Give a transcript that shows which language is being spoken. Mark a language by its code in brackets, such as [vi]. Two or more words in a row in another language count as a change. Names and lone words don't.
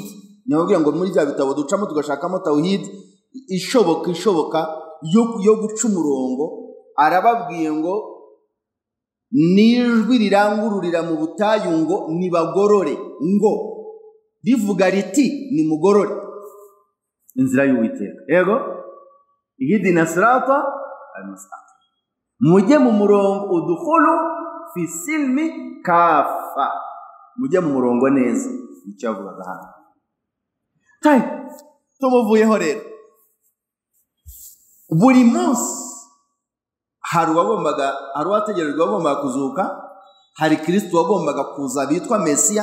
[rw] Nababwira ngo muri bya bitabo ducamo tugashakamo tauhid ishoboka yo guca umurongo. Arababwiye ngo nijwi rirangururira mu butayu ngo nibagorore, ngo rivuga riti nimugorore inzira y'Uwiteka. [ar] Yego, اهدنا الصراط المستقيم. [rw] Mujye mu murongo, [ar] ادخلوا في السلم كافة. [rw] Mujye mu murongo neza. Icyo avuga hano. Tumuvuyeho rero. Buri munsi hari uwategerejwe wagombaga kuzuka, hari Kristo wagombaga kuza bitwa Mesiya.